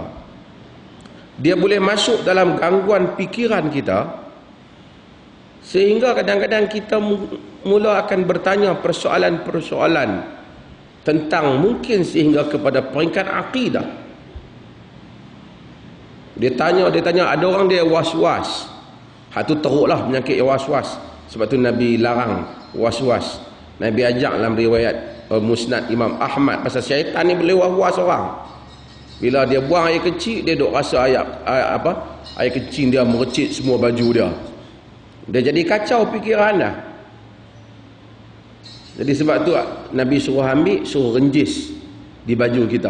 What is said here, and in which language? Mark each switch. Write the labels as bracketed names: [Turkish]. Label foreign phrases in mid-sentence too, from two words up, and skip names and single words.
[Malay] Dia boleh masuk dalam gangguan fikiran kita, sehingga kadang-kadang kita mula akan bertanya persoalan-persoalan tentang, mungkin sehingga kepada peringkat akidah. Dia tanya, ada orang dia was-was. Hatu teruklah penyakit was-was. Sebab tu Nabi larang was-was. Nabi ajak dalam riwayat Musnad Imam Ahmad, pasal syaitan ni boleh was-was orang. Bila dia buang air kecil, dia duk rasa air kecil dia merecit semua baju dia. Dia jadi kacau fikiran dah. Jadi sebab tu Nabi suruh renjis di baju kita.